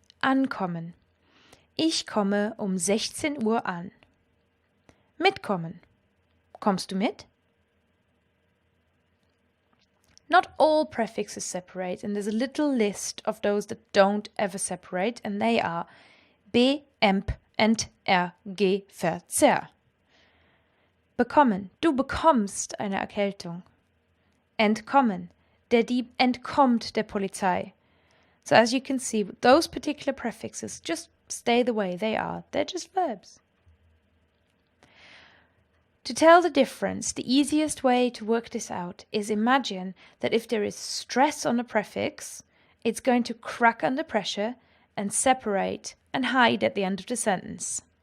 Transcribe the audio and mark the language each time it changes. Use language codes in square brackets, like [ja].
[de] Ankommen. Ich komme 16 Uhr an. Mitkommen. Kommst du mit? [en] Not all prefixes separate, and there's a little list of those that don't ever separate, and they are be, emp, ent, er, ge, verzehr. [de] Bekommen. Du bekommst eine Erkältung. Entkommen. Der Dieb entkommt der Polizei. [en] So as you can see, those particular prefixes just stay the way they are. They're just verbs. To tell the difference, the easiest way to work this out is imagine that if there is stress on a prefix, it's going to crack under pressure and separate and hide at the end of the sentence.